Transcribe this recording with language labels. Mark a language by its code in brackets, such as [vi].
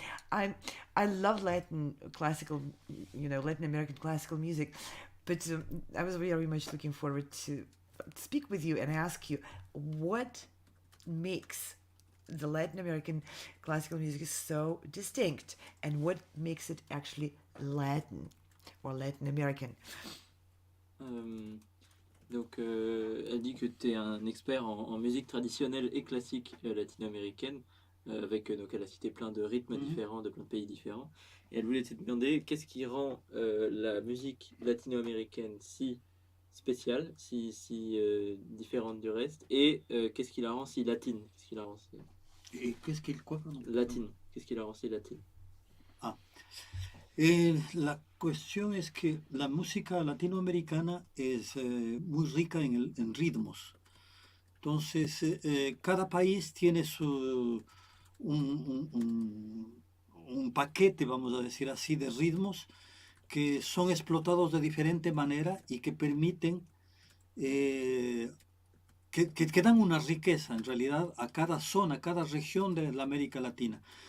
[en] I I love Latin classical, Latin American classical music, but I was very much looking forward to speak with you and ask you what makes the Latin American classical music so distinct, and what makes it actually Latin or Latin American. [fr] Euh, donc, elle dit que tu es un expert en musique traditionnelle et classique latino-américaine, avec, donc elle a cité plein de rythmes différents, de plein de pays différents. Et elle voulait te demander qu'est-ce qui rend la musique latino-américaine si spéciale, si différente du reste, et qu'est-ce qui la rend si latine, qu'est-ce qui la rend si... [es] ¿Y qué es que cuál, perdón? [fr] latine, qu'est-ce qui la rend si latine? [es] Ah, la cuestión es que la música latinoamericana es muy rica en ritmos. Entonces, cada país tiene un paquete, vamos a decir así, de ritmos que son explotados de diferente manera y que permiten, que dan una riqueza en realidad a cada zona, a cada región de la América Latina.